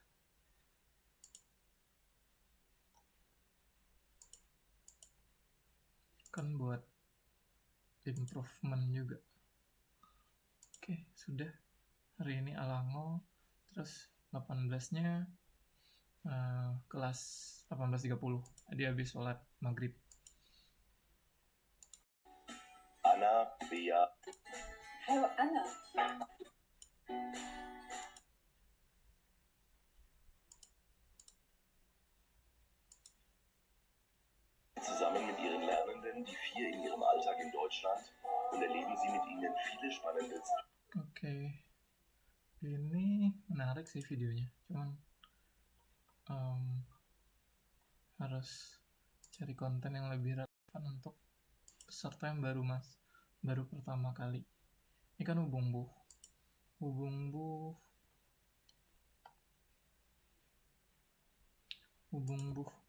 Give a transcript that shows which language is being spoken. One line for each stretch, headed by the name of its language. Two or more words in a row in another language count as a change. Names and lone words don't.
Indonesian: Kan buat improvement juga. Oke, sudah. Hari ini Alango, terus 18-nya kelas 18.30. Dia habis sholat maghrib. Anna, Bea.
German: Hallo Anna. Zusammen mit ihren Lernenden die 4 in ihrem Alltag in Deutschland und erleben sie mit ihnen viele spannende Sachen.
Indonesian: Oke. Ini menarik sih videonya, cuman harus cari konten yang lebih relevan untuk peserta yang baru pertama kali. Ini kan hubung buh.